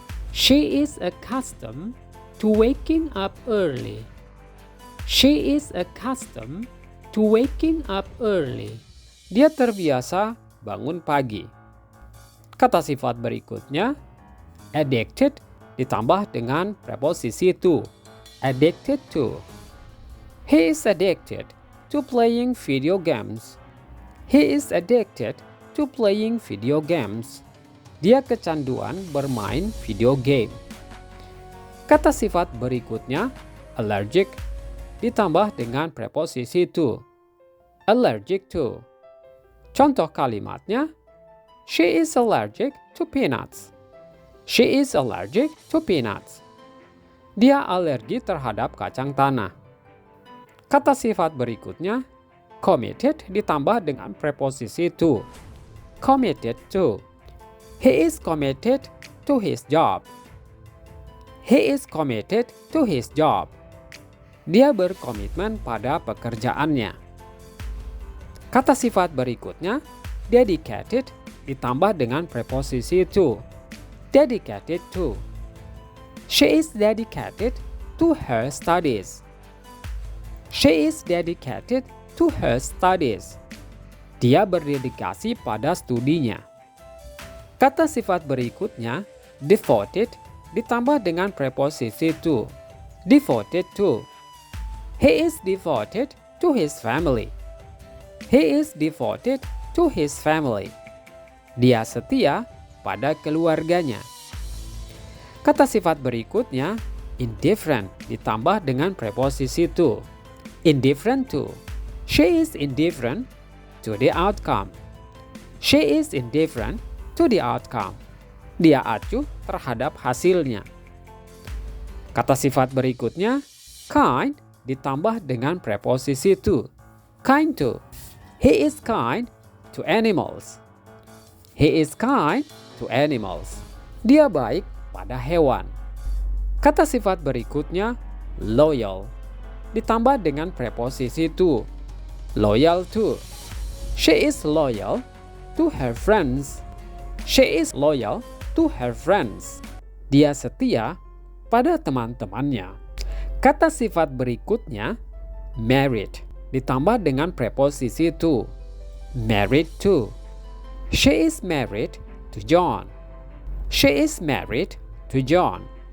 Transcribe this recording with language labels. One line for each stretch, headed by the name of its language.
English: She is accustomed to waking up early. She is accustomed to waking up early.
Indonesian: Dia terbiasa bangun pagi. Kata sifat berikutnya, addicted ditambah dengan preposisi to.
English: Addicted to. He is addicted to playing video games. He is addicted to playing video games.
Indonesian: Dia kecanduan bermain video game. Kata sifat berikutnya, allergic ditambah dengan preposisi to.
English: Allergic to.
Indonesian: Contoh kalimatnya,
English: she is allergic to peanuts. She is allergic to peanuts.
Indonesian: Dia alergi terhadap kacang tanah. Kata sifat berikutnya, committed ditambah dengan preposisi to.
English: Committed to. He is committed to his job. He is committed to his job.
Indonesian: Dia berkomitmen pada pekerjaannya. Kata sifat berikutnya, dedicated ditambah dengan preposisi to.
English: Dedicated to. She is dedicated to her studies. She is dedicated to her studies.
Indonesian: Dia berdedikasi pada studinya. Kata sifat berikutnya, devoted, ditambah dengan preposisi to.
English: Devoted to. He is devoted to his family. He is devoted to his family.
Indonesian: Dia setia pada keluarganya. Kata sifat berikutnya, indifferent, ditambah dengan preposisi to.
English: Indifferent to. She is indifferent to the outcome. She is indifferent to the outcome.
Indonesian: Dia acuh terhadap hasilnya. Kata sifat berikutnya, kind, ditambah dengan preposisi to.
English: Kind to. He is kind to animals. He is kind to animals.
Indonesian: Dia baik pada hewan. Kata sifat berikutnya, loyal, ditambah dengan preposisi to.
English: Loyal to. She is loyal to her friends. She is loyal to her friends.
Indonesian: Dia setia pada teman-temannya. Kata sifat berikutnya, married, ditambah dengan preposisi to.
English: Married to. She is married to John. She is married to John.